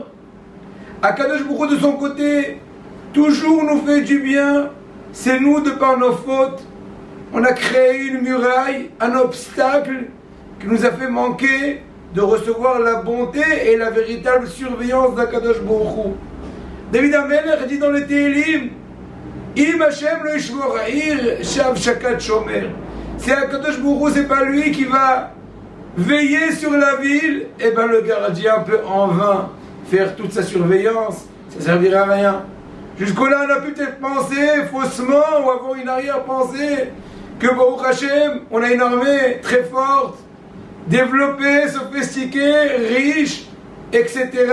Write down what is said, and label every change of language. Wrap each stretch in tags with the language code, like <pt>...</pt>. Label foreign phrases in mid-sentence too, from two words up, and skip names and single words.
<fr>Akadosh Baruch Hu, de son côté, toujours nous fait du bien. C'est nous, de par nos fautes, on a créé une muraille, un obstacle qui nous a fait manquer de recevoir la bonté et la véritable surveillance d'Akadosh Baruch Hu. David HaMelech dit dans le Tehillim,</fr> <he>אם השם לא ישמור העיר שוא שקד שומר.</he> <fr>C'est Akadosh Baruch Hu, c'est pas lui qui va veiller sur la ville, et ben le gardien peut en vain faire toute sa surveillance, ça servira à rien. Jusqu'au-là, on a pu peut-être penser faussement ou avoir une arrière-pensée que</fr> <he>ברוך השם,</he> <fr>on a une armée très forte, développée, sophistiquée, riche, etc.</fr>